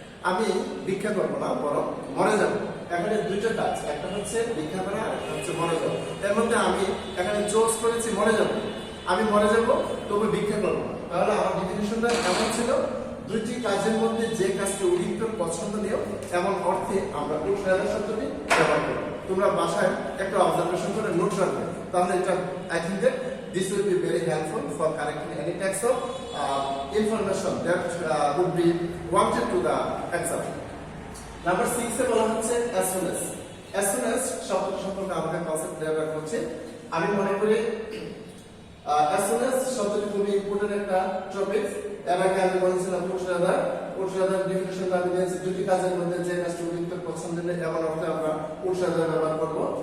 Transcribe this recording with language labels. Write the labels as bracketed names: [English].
[Bangla] আমি ভিক্ষা করবো না, বরং মরে যাব। এখানে দুইটা কাজ, একটা হচ্ছে ভিক্ষা করা, একটা হচ্ছে মরে যাবো। এর মধ্যে আমি এখানে চোজ করেছি মরে যাব। আমি মরে যাব, তবু ভিক্ষা করবো না। তাহলে আমার ডেফিনিশনটা এমন ছিল, দুইটি কাজের মধ্যে যে কাজটি অধিকতর পছন্দনীয় এমন অর্থে আমরা উড রাদার শব্দটি ব্যবহার করব। তোমরা বাসায় একটা অবজারভেশন করে নোট রাখবে, তাহলে এটা [English] I think that this will be very helpful for correcting any types of information that would be wanted to the exam. [Bangla] Number 6 এ বলা হচ্ছে as soon as শব্দ সম্পর্কে আমাদের কনসেপ্ট ক্লিয়ার রাখা হচ্ছে। আমি মনে করি as soon as শব্দটি খুবই ইম্পর্টেন্ট একটা টপিক। এর আগে আমি বলেছিলাম উড রাদার ডেফিনিশন আমি দিয়েছি, দুটি কাজের মধ্যে যে কাজটি অধিকতর পছন্দের এমন অর্থে আমরা উড রাদার ব্যবহার করব।